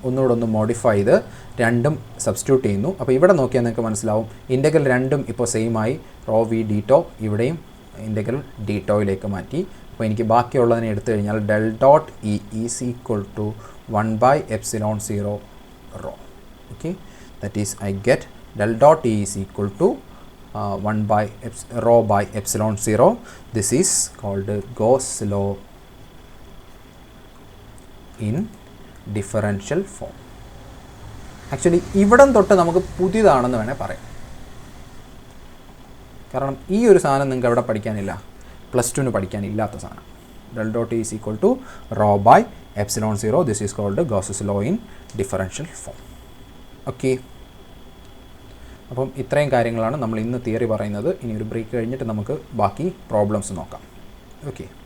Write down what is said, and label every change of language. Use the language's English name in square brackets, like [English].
[Malayalam] ഒന്നുകൂടെ ഒന്ന് മോഡിഫൈ ചെയ്ത് രണ്ടും സബ്സ്റ്റിറ്റ്യൂട്ട് ചെയ്യുന്നു. അപ്പോൾ ഇവിടെ നോക്കിയാൽ നിങ്ങൾക്ക് മനസ്സിലാവും ഇൻ്റഗ്രൽ രണ്ടും ഇപ്പോൾ സെയിം ആയി. റോ വി ഡീറ്റോ ഇവിടെയും ഇൻ്റഗ്രൽ ഡീറ്റോയിലേക്ക് മാറ്റി. അപ്പോൾ എനിക്ക് ബാക്കിയുള്ളതിനെ എടുത്തു കഴിഞ്ഞാൽ [English] Del dot E is equal to 1/ε0 rho. Okay, that is I get del dot E is equal to 1/ρ/ε0. This is called Gauss law in differential form. [Malayalam] Actually ഇവിടം തൊട്ട് നമുക്ക് പുതിയതാണെന്ന് വേണേൽ പറയാം. കാരണം ഈ ഒരു സാധനം നിങ്ങൾക്ക് എവിടെ പഠിക്കാനില്ല? +2 പഠിക്കാനില്ലാത്ത സാധനം. [English] del dot E is equal to ρ/ε0. This is called Gauss's law in differential form. [Malayalam] Okay, അപ്പം ഇത്രയും കാര്യങ്ങളാണ് നമ്മൾ ഇന്ന് തിയറി പറയുന്നത്. ഇനി ഒരു ബ്രേക്ക് കഴിഞ്ഞിട്ട് നമുക്ക് ബാക്കി പ്രോബ്ലംസ് നോക്കാം. ഓക്കെ.